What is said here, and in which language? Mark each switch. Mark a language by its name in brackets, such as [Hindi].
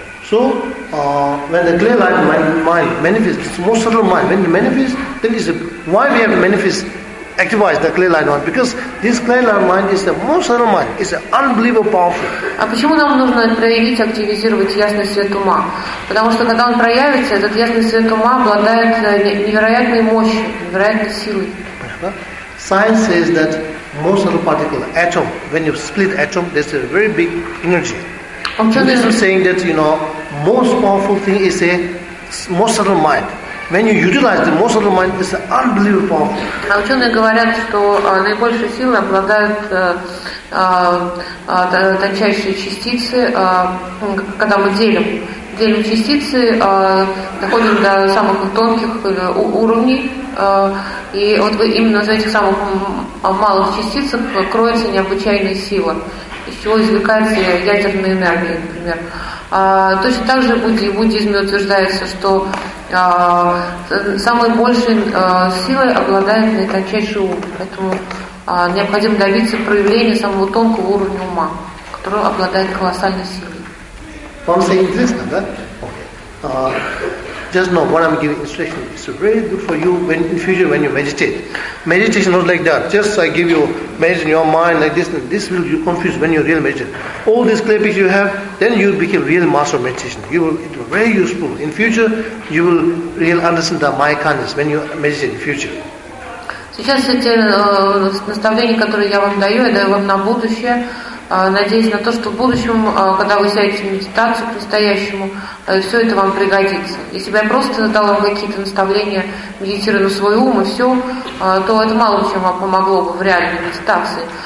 [English] So, when the clear light mind manifests, most subtle mind, when it manifests, then it's why we have manifest, activate the clear light mind. Because this clear light mind is the most subtle mind. It's unbelievable powerful. [Russian] А почему нам нужно проявить, активизировать ясный свет ума? Потому что когда он проявится, этот ясный свет ума обладает невероятной мощью, невероятной силой. [English] Science says that most subtle particle, atom, when you split atom, there's a very big energy. Buddhism is saying that, you know, most powerful thing is a most subtle mind. When you utilize the most subtle mind, it's unbelievable powerful. [Russian] А ученые говорят, что наибольшей силой обладают тончайшие частицы, когда мы делим частицы, доходим до самых тонких уровней, и вот именно из этих самых малых частиц кроется необычайная сила. Из чего извлекается ядерная энергия, например. Точно так же в буддизме утверждается, что самой большей силой обладает наитончайший ум. Поэтому необходимо добиться проявления самого тонкого уровня ума, который обладает колоссальной силой. Вам это интересно, да? [English] Just know what I'm giving instruction. It's very good for you when in future when you meditate. Meditation not like that. Just I give you meditation your mind like this. This will you confuse when you real meditate. All these clear pictures you have, then you become real master of meditation. It will be very useful in future. You will real understand the my kindness when you meditate in future. [Russian] Сейчас эти наставления, которые я даю вам на будущее. Надеюсь на то, что в будущем, когда вы сядете в медитацию по-настоящему, все это вам пригодится. Если бы я просто дала вам какие-то наставления, медитируя на свой ум и все, то это мало чем вам помогло бы в реальной медитации.